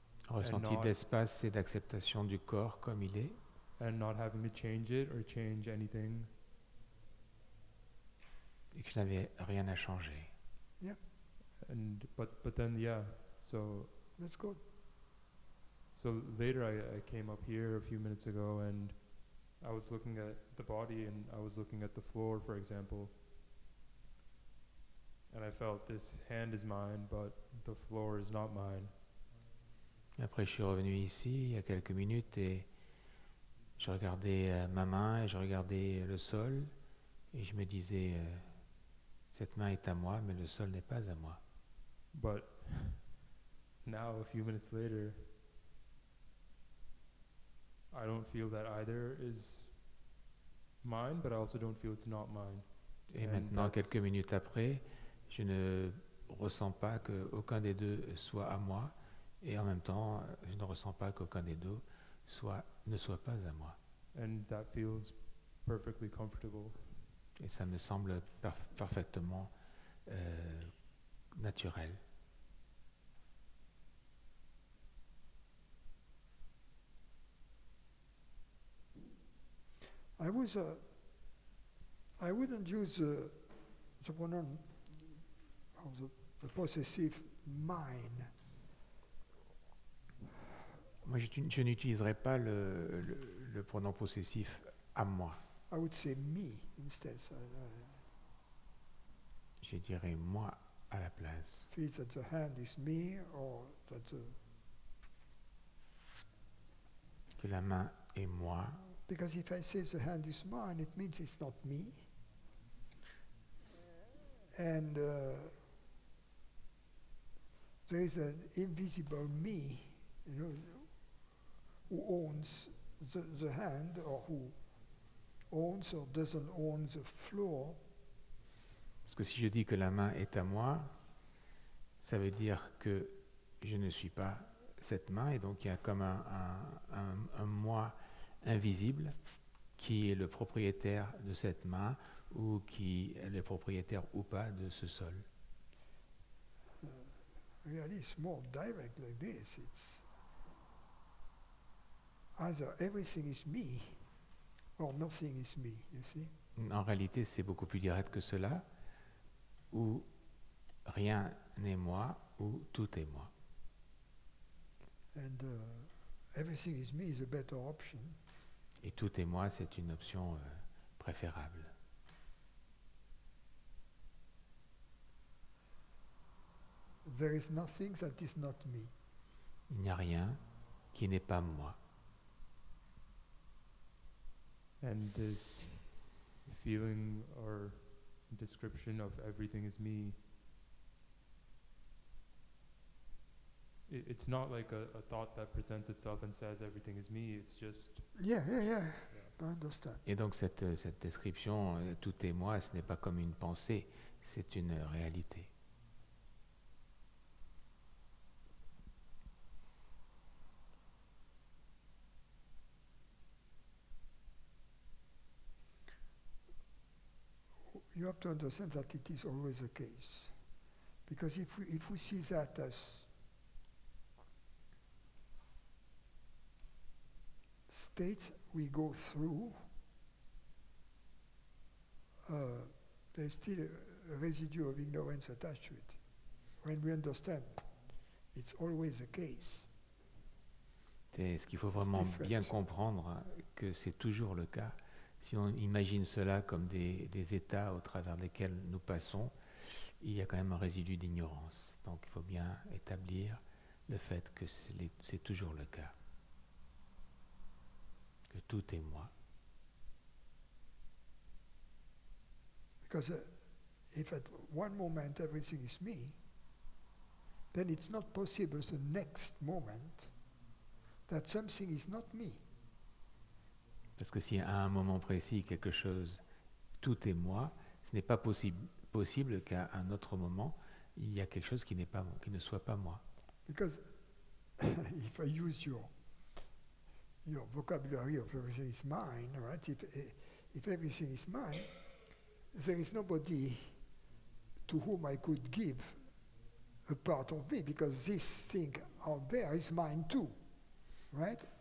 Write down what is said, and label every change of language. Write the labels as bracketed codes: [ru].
[fr] Ressenti d'espace et d'acceptation du corps comme il est. [en] And not having to change it or change anything. [fr] Et que je n'avais rien à changer. [en] Yeah. And but then yeah, so that's good. So later I came up here a few minutes ago, and I was looking at the body, and I was looking at the floor, for example. And I felt this hand is mine, but the floor is not mine. [fr] Après, je suis revenu ici il y a quelques minutes et je regardais ma main et je regardais le sol et je me disais cette main est à moi, mais le sol n'est pas à moi. [en] But now, a few minutes later, I don't feel that either is mine, but I also don't feel it's not mine. [fr] Et maintenant, quelques minutes après, je ne ressens pas qu'aucun des deux soit à moi, et en même temps, je ne ressens pas qu'aucun des deux ne soit pas à moi. [en] And that feels perfectly comfortable. [fr] Et ça me semble parfaitement naturel. [en] I wouldn't use the pronoun of the possessive mine. [fr] Moi, je n'utiliserai pas le pronom possessif à moi. [en] I would say me instead. [fr] Je dirais moi à la place. [en] Feels that the hand is me, or that [fr] que la main est moi. [en] Because if I say the hand is mine, it means it's not me. And there is an invisible me, who owns the hand, or who owns or doesn't own the floor, [fr] Parce que si je dis que la main est à moi, ça veut dire que je ne suis pas cette main, et donc il y a comme un moi invisible qui est le propriétaire de cette main, ou qui est le propriétaire ou pas de ce sol. [en] really it's more direct like this. It's either everything is me or nothing is me, you see. [fr] En réalité, c'est beaucoup plus direct que cela, où rien n'est moi, ou tout est moi. [en] And everything is me is a better option. [fr] Et tout est moi, c'est une option préférable. [en] There is nothing that is not me. [fr] Il n'y a rien qui n'est pas moi. [en] And this feeling or description of everything is me, it's not like a thought that presents itself and says everything is me, it's just... Yeah. I understand. [fr] Et donc cette description, tout est moi, ce n'est pas comme une pensée, c'est une réalité. [en] You have to understand that it is always the case. Because if we see that as states we go through, there's still a residue of ignorance attached to it. When we understand it's always the case. [fr] C'est ce qu'il faut vraiment bien comprendre, que c'est toujours le cas. Si on imagine cela comme des états au travers desquels nous passons, il y a quand même un résidu d'ignorance. Donc il faut bien établir le fait que c'est toujours le cas, que tout est moi. [en] Because if at one moment everything is me, then it's not possible the next moment that something is not me. [fr] Parce que si à un moment précis quelque chose, tout est moi, ce n'est pas possible qu'à un autre moment, il y a quelque chose qui ne soit pas moi. [en] Because if I use your vocabulary of everything is mine, right? If everything is mine, there is nobody to whom I could give a part of me, because this thing out there is mine too, right?